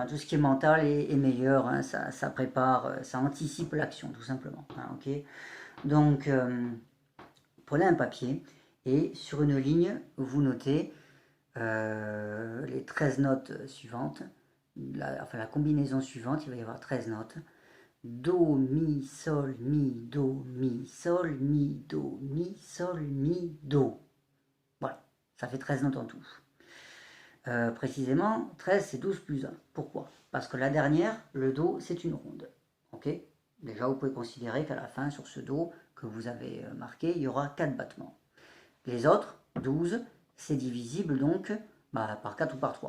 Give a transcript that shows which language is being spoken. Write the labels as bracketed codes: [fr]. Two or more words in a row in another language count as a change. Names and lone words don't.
[fr] Tout ce qui est mental est meilleur, hein. Ça prépare, ça anticipe l'action, tout simplement, hein, ok. Donc, prenez un papier, et sur une ligne, vous notez les 13 notes suivantes. La combinaison suivante, il va y avoir 13 notes. Do, mi, sol, mi, do, mi, sol, mi, do, mi, sol, mi, do. Voilà, ça fait 13 notes en tout. Précisément, 13 c'est 12 plus 1. Pourquoi? Parce que la dernière, le do, c'est une ronde. Ok? Déjà, vous pouvez considérer qu'à la fin, sur ce do que vous avez marqué, il y aura 4 battements. Les autres, 12, c'est divisible donc par 4 ou par 3.